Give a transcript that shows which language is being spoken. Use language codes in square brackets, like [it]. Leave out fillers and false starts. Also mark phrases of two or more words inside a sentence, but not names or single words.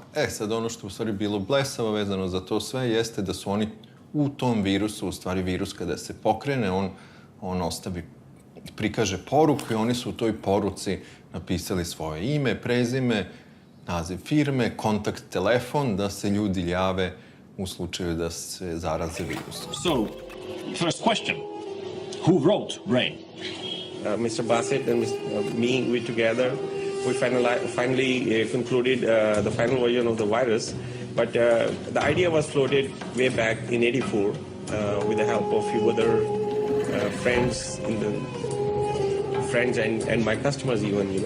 [bs] Sad ono što u stvari bilo blesavo vezano za to sve jeste da su oni u tom virusu, u stvari virus kada se pokrene, on prikaže poruku i oni su u toj poruci napisali svoje ime, prezime, naziv firme, kontakt telefon, da se ljudi jave u slučaju da se zaraze virusom. [en] So, first question. Who wrote Brain? Mr. Bassett and me, we together, we finally concluded the final version of the virus. But the idea was floated way back in '84 with the help of few other friends and my customers even, you know.